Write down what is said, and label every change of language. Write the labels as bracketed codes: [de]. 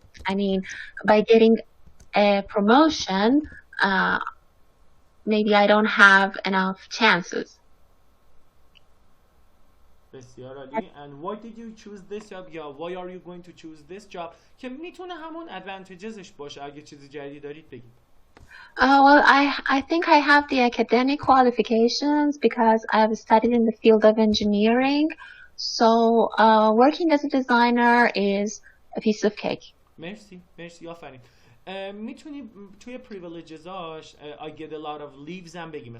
[en] I mean, by getting a promotion, maybe I don't have enough chances. [fa] بسیار عالی. [en] And why did you choose this job? یا why are you going to choose this job? [fa] که میتونه همون advantagesش باشه. اگه چیزی جدیدی دارید بگید. [en] Well, I think I have the academic qualifications because I've studied in the field of engineering. So working as a designer is a piece of cake. [fa] مرسی آفرین. میتونی توی privilegesاش [en] I get a lot of leaves [fa] هم بگی.